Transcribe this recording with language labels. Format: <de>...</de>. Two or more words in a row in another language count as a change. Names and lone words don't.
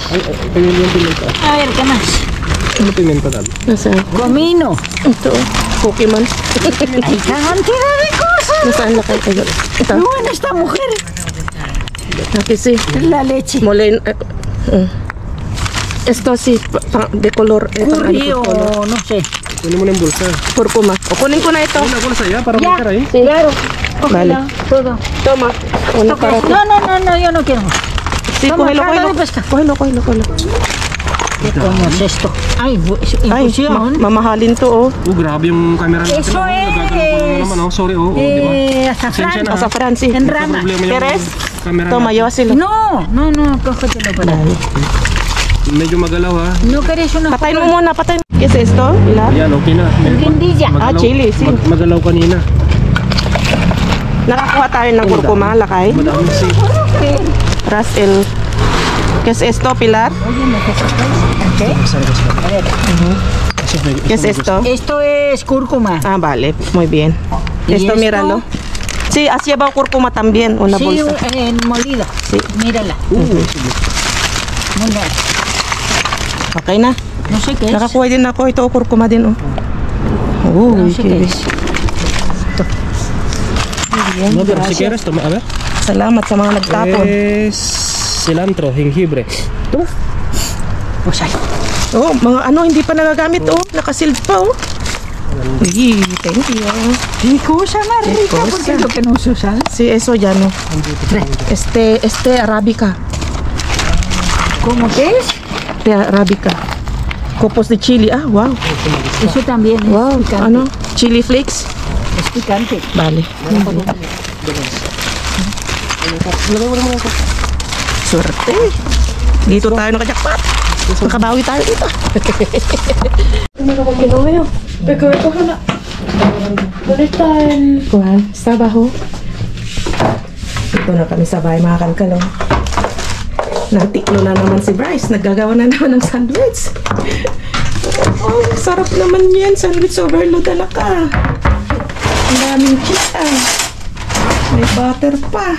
<tl>Pimenta yung pimenta.</tl> <es>A ver, ¿qué más?</es> <tl>Ano pimenta natin? Nasaan? Comino. Ito, Pokemon.</tl> <es>Hay cantidad de cosas.</es> <tl>Nasaan na kayo? Ito.</tl> <es>No, en esta mujer. Aquí sí. La leche. Mole. Esto sí, de color. Curry o no sé.</es> <tl>Kunin mo na yung bulsa. Kurkuma. O kunin ko na ito.</tl> <es>Una bolsa ya para Ya, marcar ahí. Sí. claro. Vale. Cógela, todo. Toma. Una Ok. para ti. No, yo no quiero. Sí, Toma, cógelo, caldo cógelo. de pesca. Cógelo. ¿Qué coño es esto? Ay, Ay, infusión.</es> <tl>mamahalin to, oh. Grabe yung camera natin.</tl> <es>Eso</es> <tl>Gagalaw ko</tl> <es>es.</es> <tl>naman, oh. Sorry, oh. Di ba?</tl> <es>Azafrán.</es> <tl>Pasensya na.</tl> <es>Azafrán, sí. En rama.</es> <tl>Problema yung</tl> <es>¿Quieres?</es> <tl>camera</tl> <es>Toma,</es> <tl>natin.</tl> <es>llévaselo. No, cógetelo para ahí.</es> <tl>Medyo magalaw, ha.</tl> <es>¿No querés una</es> <tl>Patayin mo muna, patayin.</tl> <es>¿Qué es esto, Pilar?</es> <tl>Yan, okay na.</tl> <es>guindilla? Ah, chili, sí.</es> <tl>Magalaw kanina. Nakakuha tayo ng kurkuma, lakay. Madami si.</tl> <es>Ras el... ¿Qué es esto, Pilar? ¿Qué es esto? Esto es cúrcuma. Ah, vale, muy bien. ¿Y Esto, esto? míralo. Sí, has llevado cúrcuma también, una Sí, bolsa. molida. Sí. Mírala. Mira,</es> <tl>Okay na.</tl> <es>no sé qué es.</es> <tl>Nakakuha din ako. Ito, kurkuma din, oh.</tl> <es>No</es> <tl>Uy,</tl> <es>sé qué es. No, pero si quieres, toma. A ver.</es> <tl>Salamat sa mga nagtapon.</tl> <es>Es cilantro, jengibre. Pues ahí.</es> <tl>Oh, mga ano, hindi pa nagagamit, oh. Nakasealed pa, oh. Uy,</tl> <en>thank you.</en> <es>Qué cosa más Qué rica, cosa. porque es lo que no se usa. Sí, eso ya no. Este arábica. ¿Cómo que es? De arábica. Copos de chili. Ah, wow. Eso también es Wow, picante.</es> <tl>ano?</tl> <en>Chili flakes.</en> <es>Es picante. Vale.</es> <tl>Swerte. Dito tayo nakajakpat. Nakabawi tayo dito.</tl> <es>Que no veo. Pero que coge una. ¿Dónde está el...? ¿Cuál? Está abajo.</es> <tl>Ito na kami sa bahay, mga kalkalong. Nagtiklo na naman si Bryce. Naggagawa na naman ng sandwich. Oh, sarap naman yan.</tl> <en>Sandwich overload</en> <tl>na ka. Ang daming cheese ah. May butter pa.</tl>